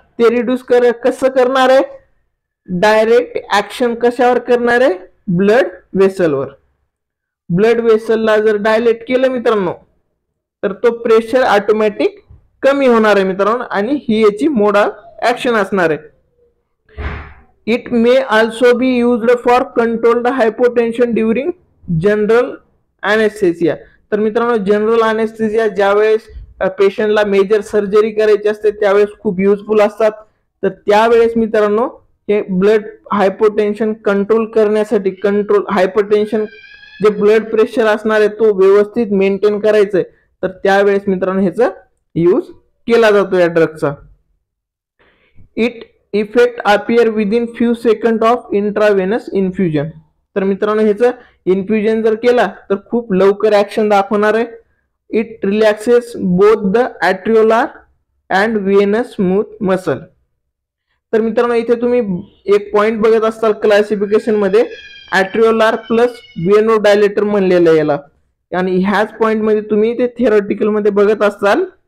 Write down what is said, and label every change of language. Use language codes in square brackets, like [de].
[mr] ते रिड्यूस कसं करणार आहे, डायरेक्ट ऍक्शन कशावर करणार आहे, ब्लड वेसलवर. ब्लड वेसलला जर डायलेट केलं मित्रांनो तर तो प्रेशर ऑटोमॅटिक कमी होणार आहे मित्रांनो, आणि ही याची मोड ऑफ ऍक्शन असणार आहे. [en] It may also be used for controlled hypotension during general anaesthesia. [mr] तर मित्रांनो जनरल अनेस्थेसिया ज्यावेळेस पेशंटला मेजर सर्जरी करायची असते त्यावेळेस खूप युजफुल असतात. तर त्यावेळेस मित्रांनो हे ब्लड हायपोटेन्शन कंट्रोल करण्यासाठी, हायपरटेन्शन जे ब्लड प्रेशर असणार आहे तो व्यवस्थित मेंटेन करायचंय, तर त्यावेळेस मित्रांनो ह्याचा यूज केला जातो या ड्रगचा. It [en] Effect appear within few second of intravenous infusion. [mr] तर मित्रांनो ह्याचं इन्फ्युजन जर केला तर खूप लवकर ऍक्शन दाखवणार आहे. [en] It relaxes both the arteriolar and venous smooth muscle. [mr] तर मित्रांनो इथे तुम्ही एक पॉइंट बघत असताल क्लासिफिकेशन मध्ये ॲट्रिओलार प्लस व्हेनो डायलेटर म्हणलेलं आहे याला, आणि ह्याच पॉइंट मध्ये तुम्ही ते थिअरॉटिकल मध्ये बघत असताल.